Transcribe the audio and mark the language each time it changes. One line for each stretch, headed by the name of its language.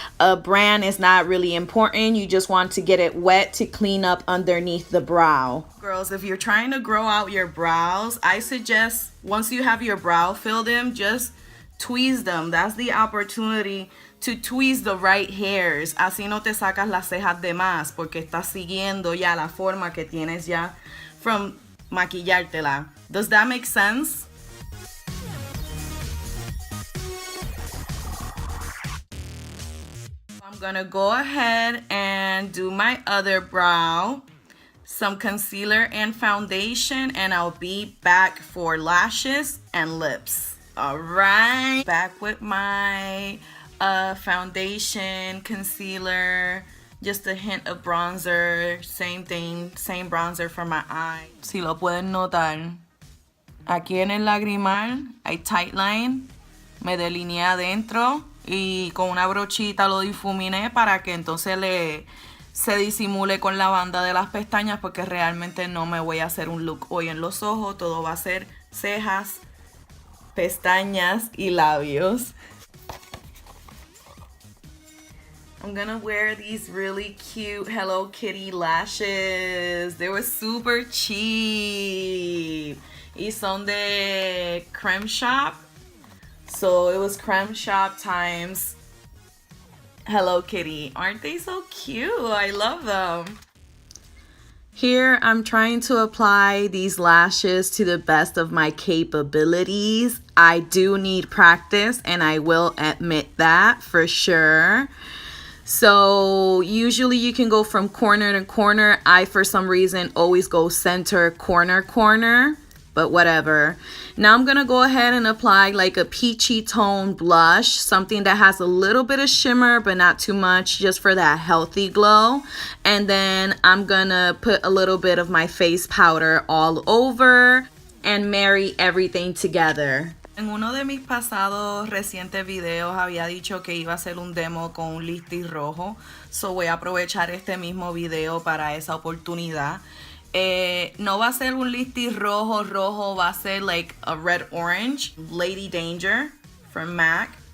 English: A brand is not really important. You just want to get it wet to clean up underneath the brow. Girls, if you're trying to grow out your brows, I suggest once you have your brow filled in, just tweeze them. That's the opportunity to tweeze the right hairs.
Spanish: Así no te sacas las cejas de más porque estás siguiendo ya la forma que tienes ya from maquillártela.
English: Does that make sense? I'm gonna go ahead and do my other brow, some concealer and foundation, and I'll be back for lashes and lips. All right, back with my foundation, concealer, just a hint of bronzer, same thing, same bronzer for my eye.
Spanish: Si lo pueden notar, aquí en el lagrimal hay tight line, me delineé adentro y con una brochita lo difuminé para que entonces se disimule con la banda de las pestañas, porque realmente no me voy a hacer un look hoy en los ojos, todo va a ser cejas, pestañas y labios.
English: I'm gonna wear these really cute Hello Kitty lashes. They were super cheap.
Spanish: Y son de
English: CRÈME Shop. So it was CRÈME Shop times Hello Kitty. Aren't they so cute? I love them. Here I'm trying to apply these lashes to the best of my capabilities. I do need practice, and I will admit that for sure. So usually you can go from corner to corner. I, for some reason, always go center, corner, corner, but whatever. Now I'm gonna go ahead and apply like a peachy tone blush, something that has a little bit of shimmer, but not too much, just for that healthy glow. And then I'm gonna put a little bit of my face powder all over and marry everything together.
Spanish: En uno de mis pasados recientes videos había dicho que iba a hacer un demo con un lipstick rojo, so voy a aprovechar este mismo video para esa oportunidad. No va a ser un lipstick rojo, va a ser
English: like a red orange,
Spanish: Lady Danger from MAC.